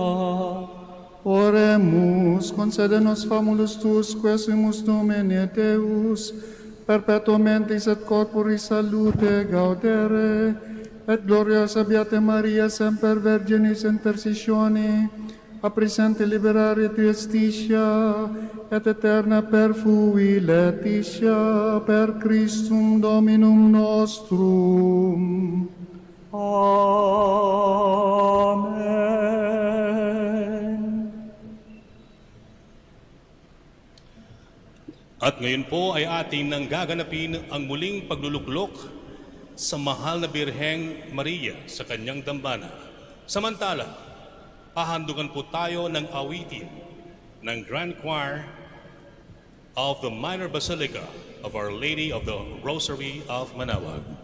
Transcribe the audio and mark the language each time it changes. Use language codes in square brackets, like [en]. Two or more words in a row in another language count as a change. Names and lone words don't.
[la] Oremus, concede-nos famulus tuus, quesumus Domine Deus, perpetuum mentis et corporis salute gaudere, et gloriosa Beate Maria semper Virginis intercessione, a presente liberare triestitia, et eterna perfui letitia, per Christum Dominum nostrum. Amen. [tl] At ngayon po ay ating nang gaganapin ang muling pagluluklok sa mahal na Birheng Maria sa kanyang dambana. Samantala, hahandugan po tayo ng awitin ng Grand Choir of the Minor Basilica of Our Lady of the Rosary of Manawag.